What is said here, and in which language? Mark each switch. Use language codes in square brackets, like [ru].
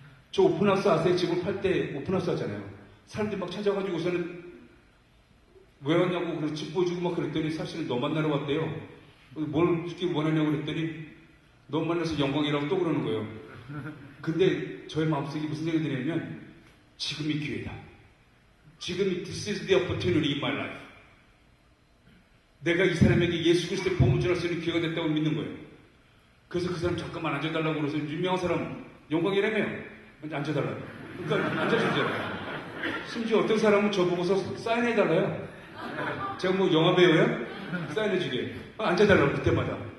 [ko] 저 오픈하우스 아세요? 집을 팔 때 오픈하우스 하잖아요. 사람들이 막 찾아가지고서는 왜 왔냐고 그래서 집 보여주고 막 그랬더니 사실은 너 만나러 왔대요. 뭘 듣기 원하냐고 그랬더니 너 만나서 영광이라고 또 그러는 거예요. 근데 저의 마음속에 무슨 생각이 드냐면 지금이 기회다. 지금이 [en] This is the opportunity in my life. [ko] 내가 이 사람에게 예수 그리스도의 복음을 전할 수 있는 기회가 됐다고 믿는 거예요. 그래서 그 사람 잠깐만 앉아달라고 그래서 유명한 사람 영광이라며요. 앉아달라고. 그러니까 앉아주잖아요. 심지어 어떤 사람은 저보고서 사인해달라요. 제가 뭐 영화배우야? 사인해주게. 앉아달라고 그때마다.